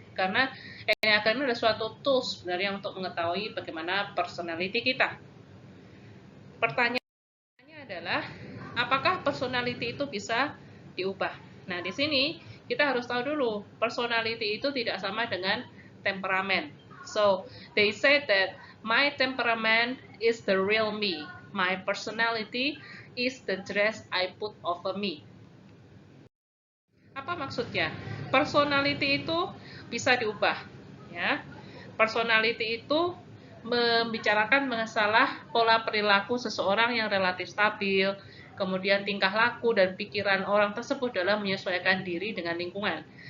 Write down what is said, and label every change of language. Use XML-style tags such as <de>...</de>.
<id>Karena Enneagram itu adalah suatu tools sebenarnya untuk mengetahui bagaimana personality kita. Pertanyaannya adalah, apakah personality itu bisa diubah? Nah, di sini kita harus tahu dulu, personality itu tidak sama dengan temperamen.</id> <en>So, they say that my temperament is the real me. My personality is the dress I put over me.</en> <id>Apa maksudnya? Personality itu bisa diubah, ya. Personality itu membicarakan masalah pola perilaku seseorang yang relatif stabil, kemudian tingkah laku dan pikiran orang tersebut dalam menyesuaikan diri dengan lingkungan.</id>